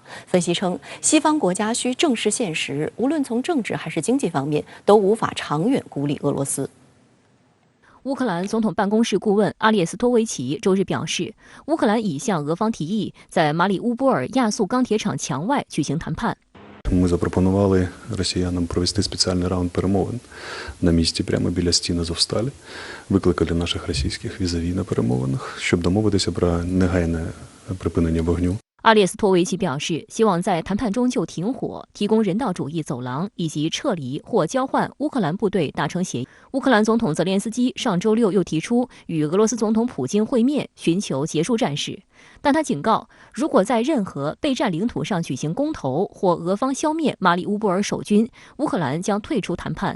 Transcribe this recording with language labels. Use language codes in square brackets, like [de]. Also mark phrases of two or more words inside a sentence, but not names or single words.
[zh] 分析称，西方国家需正视现实，无论从政治还是经济方面，都无法长远孤立俄罗斯。乌克兰总统办公室顾问阿列斯托维奇周日表示，乌克兰已向俄方提议在马里乌波尔亚速钢铁厂墙外举行谈判。 [uk] Ми запропонували росіянам провести спеціальний раунд перемовин на місці прямо біля стін Азовсталі. Викликали наших російських візаві на перемовинах, щоб домовитися про негайне припинення вогню. [zh] 阿列斯托维奇表示，希望在谈判中就停火、提供人道主义走廊以及撤离或交换乌克兰部队达成协议。乌克兰总统泽连斯基上周六又提出与俄罗斯总统普京会面，寻求结束战事。但他警告，如果在任何被占领土上举行公投或俄方消灭马里乌波尔守军，乌克兰将退出谈判。